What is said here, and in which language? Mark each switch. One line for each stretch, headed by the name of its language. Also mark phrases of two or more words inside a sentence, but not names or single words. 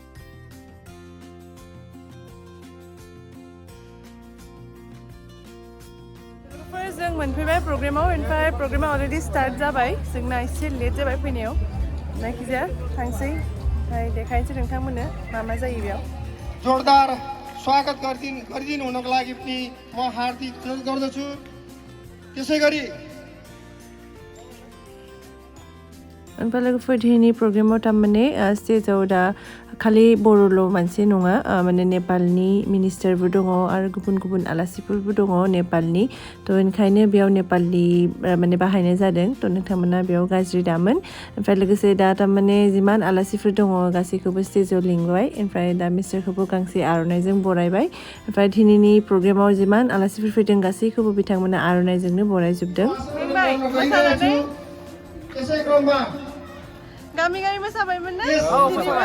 Bodo: जों मोनफैबाय प्रग्रामाव ओमफ्राय प्रग्रामा
English: already start
Bodo: जाबाय जोंना एसे लेट जाबाय फैनायाव जायखिजाया थांसै ओमफ्राय देखायनोसै नोंथांमोननो मा मा जायो बेयाव
Nepali: जोरदार स्वागत गरिदिनु हुनको लागि पनि म हार्दिक अनुरोध गर्दछु त्यसैगरी
Bodo: ओमफ्राय लोगोफोर दिनैनि प्रग्रामाव थारमाने स्टेजाव दा खालि बर'ल' मानसि नङा माने नेपालनि मिनिस्टारबो दङ आरो गुबुन गुबुन आलासिफोरबो दङ नेपालनि थ' ओंखायनो बेयाव नेपालि माने बाहायनाय जादों थ' नोंथांमोना बेयाव गाज्रि दामोन ओमफ्राय लोगोसे दा थारमाने जिमान आलासिफोर दङ गासैखौबो स्टेजाव लिंबाय ओमफ्राय दा मिस्टारखौबो गांसे आर'नाइजों बरायबाय ओमफ्राय दिनैनि प्रग्रामाव जिमान आलासिफोर फैदों गासैखौबो बिथांमोना आर'नाइजोंनो बरायजोबदों गामि गामि मोसाबायमोन ना मोसाबाय